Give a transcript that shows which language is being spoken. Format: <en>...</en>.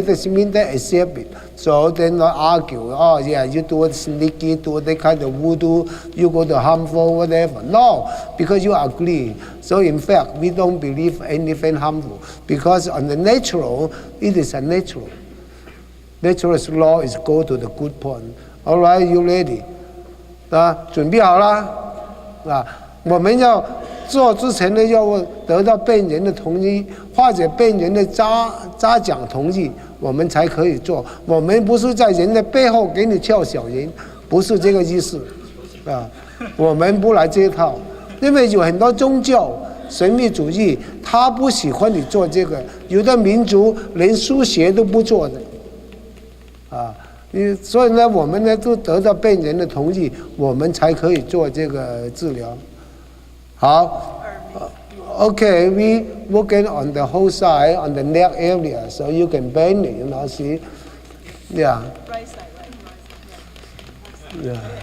<en>This means they accept it. So they not argue. Oh yeah, you do it sneaky, do it that kind of voodoo, you go to harmful, whatever. No, because you agree. So in fact, we don't believe anything harmful because on the natural, it is a natural. Natural law is go to the good point. All right, you ready?</en> <zh>准备好了？我们要做之前呢，要得到病人的同意，或者病人的家长同意，我们才可以做。我们不是在人的背后给你跳小人，不是这个意思，我们不来这一套。因为有很多宗教神秘主义，他不喜欢你做这个，有的民族连输血都不做的，所以呢，我们呢都得到病人的同意，我们才可以做这个治疗。好。</zh> <en>Okay, we working on the whole side, on the neck area, so you can bend it, see? Yeah. Right side, right. Yeah.</en>